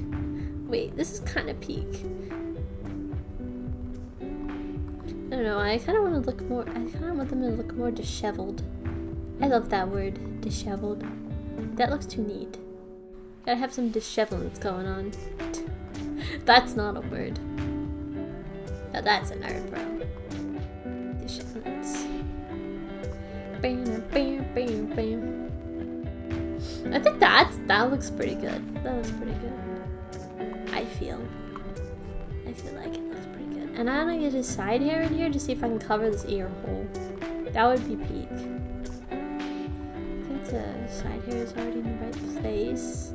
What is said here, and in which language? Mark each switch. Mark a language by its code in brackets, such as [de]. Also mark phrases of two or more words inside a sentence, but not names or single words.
[en] Wait, this is kind of peak. I don't know, I kind of want to look more, I kind of want them to look more disheveled. I love that word, disheveled. That looks too neat. Gotta have some dishevelance going on. That's not a word. Now that's a nerd, bro. Dishevelance. Bam, bam, bam, bam. I think that looks pretty good. That looks pretty good. I feel like it looks pretty good. And I want to get his side hair in here to see if I can cover this ear hole. That would be peak. I think the side hair is already in the right place.